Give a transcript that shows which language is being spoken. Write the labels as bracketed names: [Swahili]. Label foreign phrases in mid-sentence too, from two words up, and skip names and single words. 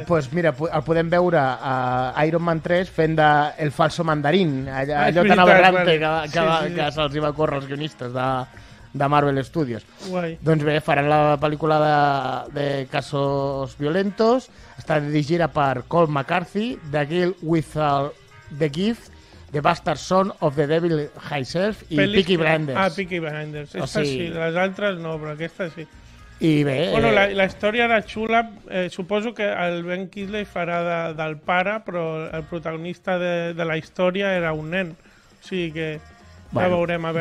[Catalan] Doncs mira, el podem veure a Iron Man 3 fent de El Falso Mandarín, allò tan aberrante que se'ls va córrer als guionistes de Marvel Studios. Guai. Doncs bé, faran la pel·lícula de Casos Violentos, està dirigida per Cole McCarthy, The Girl with the Gift, The Bastard Son of the Devil Himself i Peaky Blinders. Ah, Peaky Blinders. Aquesta sí, les altres no, però aquesta sí. I bé... Bueno, la història era xula. Suposo que el Ben Kingsley farà del pare, però el protagonista de la història era un nen. O sigui que ja veurem a veure...